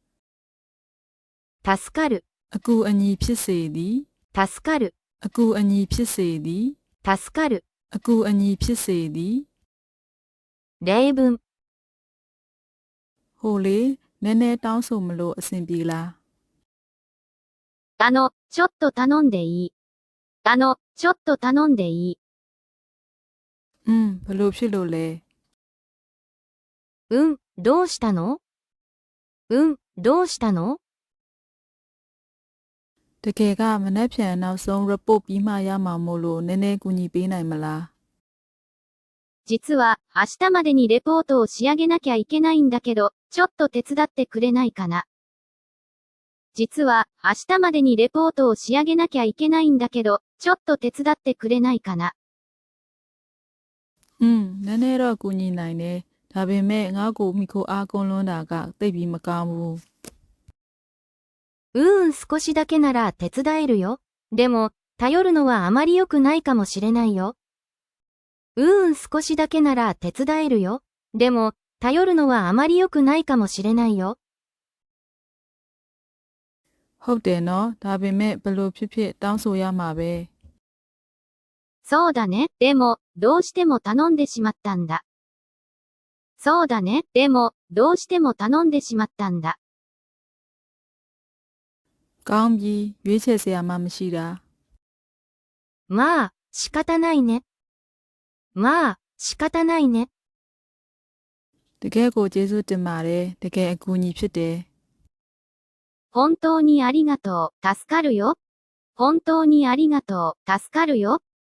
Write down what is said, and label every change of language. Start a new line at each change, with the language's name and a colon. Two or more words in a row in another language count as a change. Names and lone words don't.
Japanese: 助かる。
Burmese: အကူအညီဖြစ်စေသည်。
Japanese: 助かる。
Burmese: အကူအညီဖြစ်စေသည်。
Japanese: 助かる。
Burmese: အကူအညီဖြစ်စေသည်。
Japanese: 例文。
Burmese: ဟိုလေနည်းနည်းတောင်းဆိုမလို့အဆင်ပြေလား。
Japanese: ちょっと頼んでいい。ちょっと頼んでいい。
Burmese: ဘလို့ဖြစ်လို့လဲ。
Japanese: どうしたの？どうしたの？
Burmese: တကယ်ကမနှက်ဖြန်နောက်ဆုံး report ပြီးမှရမှာမို့လို့နည်းနည်းကူညီပေးနိုင်မလား。
Japanese: 実は、明日までにレポートを仕上げなきゃいけないんだけど、ちょっと手伝ってくれないかな。実は、明日までにレポートを仕上げなきゃいけないんだけど、ちょっと手伝ってくれないかな。
Burmese: နည်းနည်းတော့ကူညီနိုင်တယ်။ဒါပေမဲ့ငါ့ကိုမိခိုအားကွန်းလွန်းတာကသိပ်ပြီးမကောင်းဘူး。
Japanese: 少しだけなら手伝えるよ。でも、頼るのはあまり良くないかもしれないよ。少しだけなら手伝えるよ。でも、頼るのはあまり良くないかもしれないよ。
Burmese: ဟုတ်တယ်နော်။ဒါပေမဲ့ဘလို့ဖြစ်ဖြစ်တောင်းဆိုရမှာပဲ။
Japanese: そうだね。でも、どうしても頼んでしまったんだ。そうだね。でも、どうしても頼んでしまったんだ。
Burmese: ကောင်းပြီရွေးချယ်စရာမှမရှိတာ。
Japanese: まあ、仕方ないね。まあ、仕方ないね。
Burmese: တကယ်ကိုကျေးဇူးတင်ပါတယ်။တကယ်အကူအညီဖြစ်တယ်。
Japanese: 本当にありがとう。助かるよ。本当にありがとう。助かるよ。